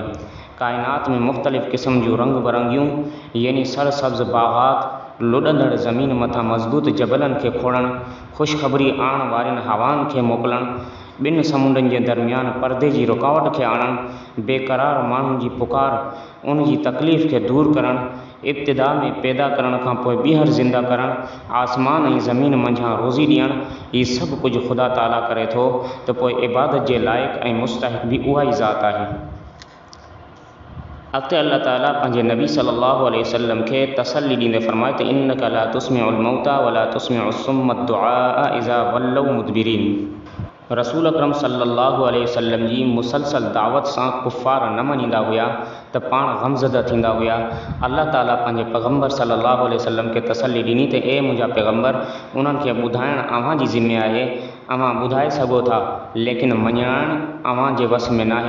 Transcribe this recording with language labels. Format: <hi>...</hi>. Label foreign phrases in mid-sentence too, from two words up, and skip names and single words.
<sd>काइनात में मुख़्तलिफ़ क़िस्म जूं रंग बरंगियूं यानी सरसब्ज़ बाग़ात, लुॾंदड़ ज़मीन मथां मज़बूत जबलनि खे खोड़णु, ख़ुशख़बरी आणण वारनि हवाउनि खे मोकिलणु, ॿिनि समुंडनि जे दरमियान पर्दे जी रुकावट खे आणणु, बेक़रार माण्हुनि जी पुकार, उन जी तकलीफ़ खे दूर करणु, इब्तिदा में पैदा करण खां पोइ ॿीहर ज़िंदा करणु, आसमान ऐं ज़मीन मंझां रोज़ी ॾियणु, हीउ सभु कुझु ख़ुदा ताला करे थो त पोइ इबादत जे लाइक़ु ऐं मुस्तहिक़ भी उहा ई ज़ात आहे। अॻिते अल्लाह ताला पंहिंजे नबी</sd> <ar>صلى الله عليه وسلم</ar> <sd>खे तसल्ली ॾींदे फरमाए त</sd> <ar>إنك لا تسمع الموتى ولا تسمع الصم الدعاء إذا ولوا مدبرين.</ar> <sd>रसूल अकरम</sd> <ar>صلى الله عليه وسلم</ar> <sd>जी मुसलसल दावत सां कुफ़ार न मञींदा हुआ त पाण गमज़दा थींदा हुआ। अल्लाह ताला पंहिंजे पैगम्बर</sd> <ar>صلى الله عليه وسلم</ar> <sd>खे तसल्ली ॾिनी त ए मुंहिंजा पैगम्बर, उन्हनि खे ॿुधाइणु अव्हां जी ज़िम्मे आहे, अव्हां ॿुधाए सघो था, लेकिन मञाइणु अव्हां जे वस में नाहे।</sd>